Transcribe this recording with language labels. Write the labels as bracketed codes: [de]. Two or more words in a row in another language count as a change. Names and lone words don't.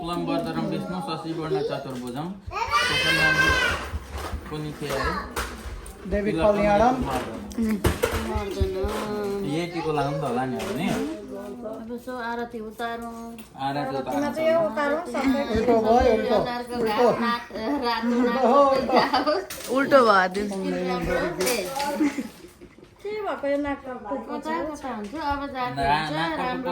[sa] शुक्लं वरदरं विष्णु शशिवर्णं चतुर्भुजं देवी कल्याणम [ne] ये टिको लगाउनु त होला नि अब नि अब सो आरती उतारौँ आरती त उल्टो भयो उल्टो भयो कता हुन्छ अब जाती हुन्छ राम्रो